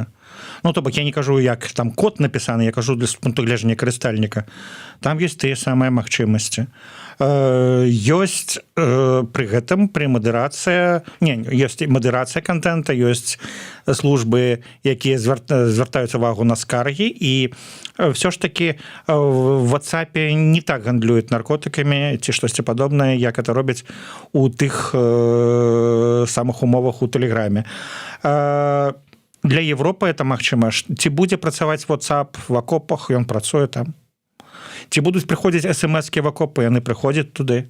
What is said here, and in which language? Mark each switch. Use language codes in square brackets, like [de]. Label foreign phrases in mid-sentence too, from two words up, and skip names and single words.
[be] Ну, то бок я не кажу, як там код напісаны, я кажу для пункту гледжання карыстальніка. Там ёсць тыя самыя магчымасці. Ёсць пры гэтым пры мадэрацыя, ёсць мадэрацыя контента, ёсць службы, якія звяртаюць увагу на скаргі, і [ru] все ж таки [be] в WhatsApp не так гандлююць наркотыкамі ці штосьці падобнае, як это робяць у тых самых умовах у Тэлеграме. Для Европы это магчыма. Ці будзе працаваць WhatsApp в акопах, ён працуе там. Ці будуць прыходзіць смс-кі в акопы, яны прыходзяць туды.